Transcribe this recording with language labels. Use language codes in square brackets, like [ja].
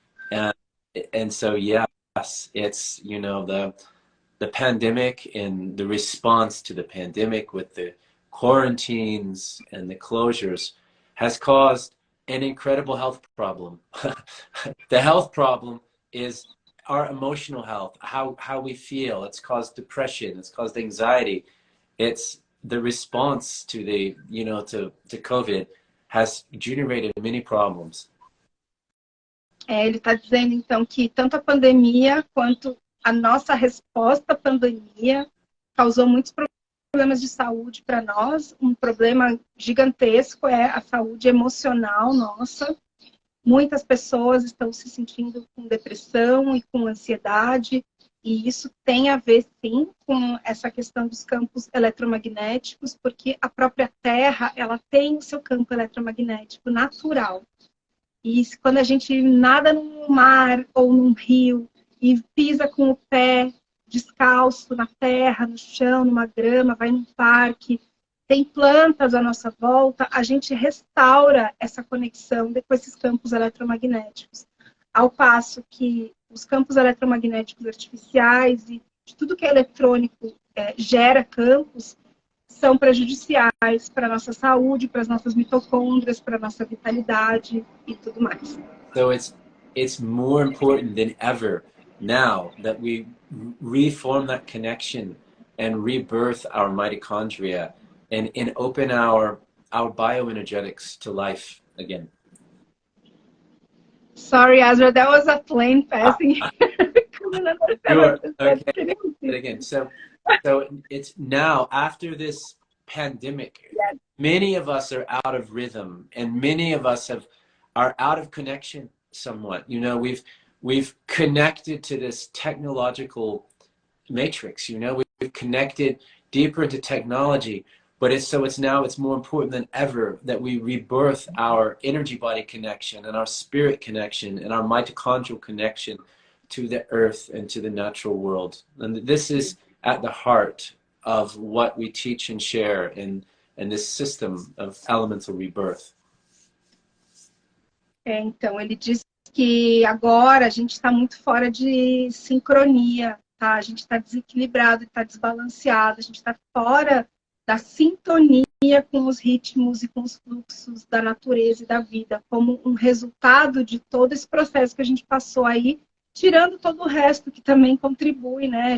[en] And so, yes, it's, you know, the pandemic and the response to the pandemic with the quarantines and the closures has caused an incredible health problem. The health problem is our emotional health, how we feel. It's caused depression, it's caused anxiety. It's the response to the, you know, to COVID has generated many problems. [pt] Ele está dizendo, então, que tanto a pandemia quanto a nossa resposta à pandemia causou muitos problemas de saúde para nós. Um problema gigantesco é a saúde emocional nossa. Muitas pessoas estão se sentindo com depressão e com ansiedade, e isso tem a ver, sim, com essa questão dos campos eletromagnéticos, porque a própria Terra, ela tem o seu campo eletromagnético natural. E quando a gente nada num mar ou num rio e pisa com o pé descalço na terra, no chão, numa grama, vai num parque, tem plantas à nossa volta, a gente restaura essa conexão com esses campos eletromagnéticos. Ao passo que os campos eletromagnéticos artificiais e de tudo que é eletrônico gera campos, são prejudiciais para a nossa saúde, para as nossas mitocôndrias, para a nossa vitalidade e tudo mais. [en] So it's more important than ever now that we reform that connection and rebirth our mitochondria and open our bioenergetics to life again. Sorry, Azra, that was a plane passing. Sure. Okay. Again, so it's now after this pandemic, many of us are out of rhythm, and many of us are out of connection somewhat. You know, we've connected to this technological matrix. You know, we've connected deeper into technology, but it's more important than ever that we rebirth our energy body connection and our spirit connection and our mitochondrial connection to the earth and to the natural world. And this is at the heart of what we teach and share in and this system of elemental rebirth. [pt] Então, ele diz que agora a gente está muito fora de sincronia, tá? A gente está desequilibrado, está desbalanceado, a gente está fora da sintonia com os ritmos e com os fluxos da natureza e da vida, como um resultado de todo esse processo que a gente passou aí, tirando todo o resto que também contribui, né?